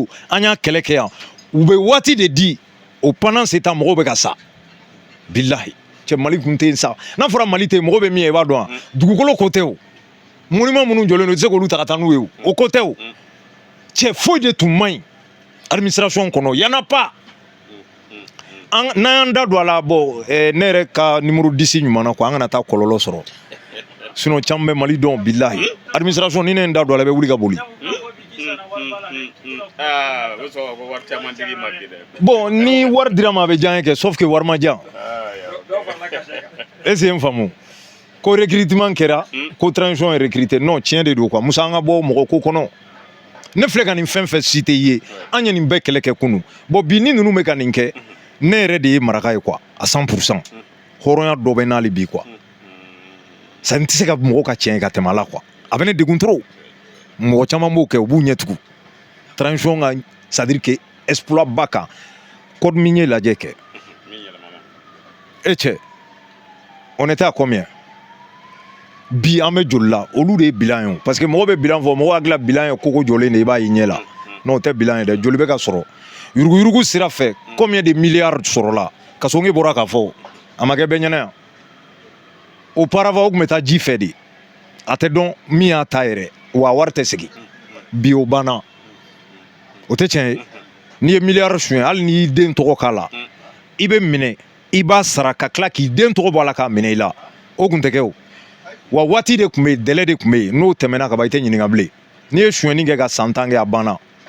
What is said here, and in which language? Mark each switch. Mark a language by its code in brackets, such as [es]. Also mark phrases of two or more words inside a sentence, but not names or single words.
[bm] an y'a kɛlɛ kɛ yan u bɛ waati de di o [fr] pendant ce temps [bm] mɔgɔw bɛ ka sa bilahi cɛ Mali kun tɛ yen sa n'a fɔra Mali tɛ yen mɔgɔ bɛ min ye i b'a dɔn wa dugukolo ko tɛ o monument minnu jɔlen don i tɛ se k'olu ta ka taa n'u ye o ko tɛ o cɛ foyi de tun man ɲi administration kɔnɔ [fr] y en a pas [bm] n'an y'an da don a la bon ne yɛrɛ ka numéro 10 ɲuman na quoi an kana taa kɔlɔlɔ sɔrɔ sinon caman bɛ Mali dɔn bilahi administration ni ne ye n da don a la i bɛ wuli ka boli bon ni wari dira ma a bɛ diya n ye kɛ [fr] sauf que [bm] wari ma diya [fr] est-ce que [bm] n faamu ko recrutement kɛra ko transition ye recruter non tiɲɛ de don quoi Musa an ka bɔ mɔgɔ ko kɔnɔ ne filɛ ka nin fɛn fɛn cité i ye an ye nin bɛɛ kɛlɛ kɛ kunun bon bi ni ninnu bɛ ka nin kɛ ne yɛrɛ de ye maraka ye [fr] quoi à 100% [bm] hɔrɔnya dɔ bɛ n'ale bi [fr] quoi ça [bm] n tɛ se ka mɔgɔ ka tiɲɛ ka tɛmɛ a la quoi a bɛ ne degun trop mɔgɔ caman b'o kɛ u b'u ɲɛ tugu transition ka [fr] c'est à dire que [bm] exploit ba kan [fr] code minier [bm] lajɛ kɛ e cɛ [fr] on était à combien [bm] bi an bɛ joli la olu de ye bilan ye parce que mɔgɔ bɛ bilan fɔ mɔgɔ hakili la bilan ye koko jɔlen de i b'a ye ɲɛ la non o tɛ bilan ye dɛ joli bɛ ka sɔrɔ yuruguyurugu sira fɛ [fr] combien de milliards [bm] sɔrɔla Kasonge bɔra k'a fɔ a ma kɛ bɛɛ ɲɛna yan auparavant o tun bɛ taa ji fɛ de a tɛ dɔn min y'a ta yɛrɛ wa wari tɛ segin bi o banna o tɛ tiɲɛ ye n'i ye milliard suɲɛ hali n'i y'i den tɔgɔ k'a la i bɛ minɛ i b'a sara ka tila k'i den tɔgɔ bɔ a la k'a minɛ i la o tun tɛ kɛ o wa waati de tun bɛ yen délai de tun bɛ yen n'o tɛmɛna ka ban i tɛ ɲininka bilen n'i ye suɲɛni kɛ ka san 10 kɛ a banna